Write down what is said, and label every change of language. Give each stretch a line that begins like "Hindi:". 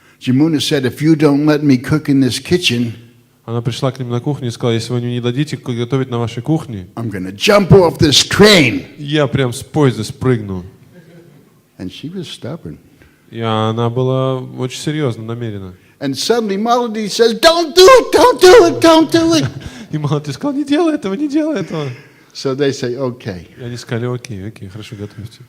English: Jamuna said, if you don't let me cook in this kitchen,
Russian: она пришла к ним на кухню и сказала, если вы мне не дадите готовить на вашей кухне,
English: I'm going to jump off this train.
Russian: я прям с поезда спрыгну.
English: And she was stubborn.
Russian: И она была очень серьезно, намерена.
English: And suddenly Maladi says, don't do it, don't do it, don't do it.
Russian: И Малати сказал, не делай этого, не делай этого.
English: So they say, okay.
Russian: И они сказали, окей, хорошо, готовьте.